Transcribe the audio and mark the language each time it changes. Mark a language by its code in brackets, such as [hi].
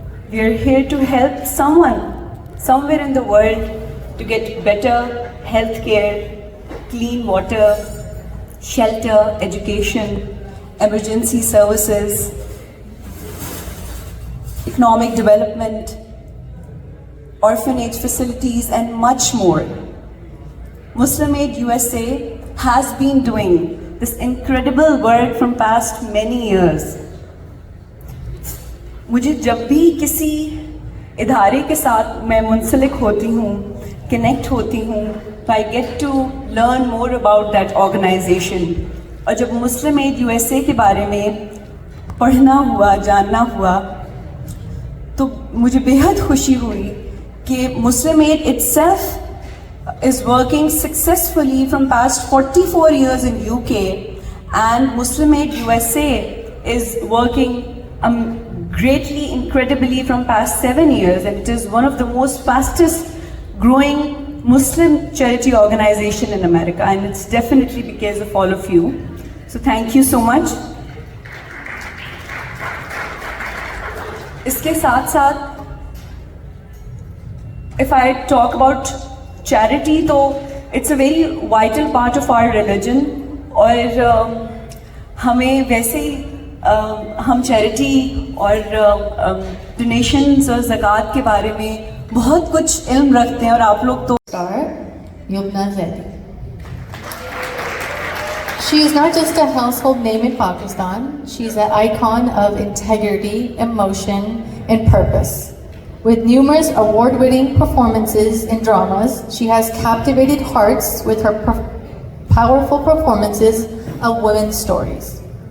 [en] We are here to help someone, somewhere in the world, to get better healthcare, clean water, shelter, education, emergency services, economic development, orphanage facilities, and much more. Muslim Aid USA has been doing this incredible work from past many years. [hi] मुझे जब भी किसी इधारे के साथ मैं मुंसलिक होती हूँ, connect होती हूँ, तो [en] I get to learn more about that organization. [hi] और जब मुस्लिम एड यूएसए के बारे में पढ़ना हुआ, जानना हुआ, तो मुझे बेहद खुशी हुई कि मुस्लिम add [en] itself is working successfully from past 44 years in UK, and Muslim Aid USA is working greatly, incredibly from past 7 years, and it is one of the most fastest growing Muslim charity organization in America, and it's definitely because of all of you. So thank you so much. [hi] इसके साथ साथ [en] if I talk about charity, [hi] तो [en] it's a very vital part of our religion, [hi] और हमें वैसे ही हम charity और donations और ज़कात के बारे में बहुत कुछ इल्म रखते हैं, और आप लोग तो [en] Yumna Zaidi. She is not just a household name in Pakistan, she's an icon of integrity, emotion, and purpose. With numerous award-winning performances in dramas, she has captivated hearts with her powerful performances of women's stories.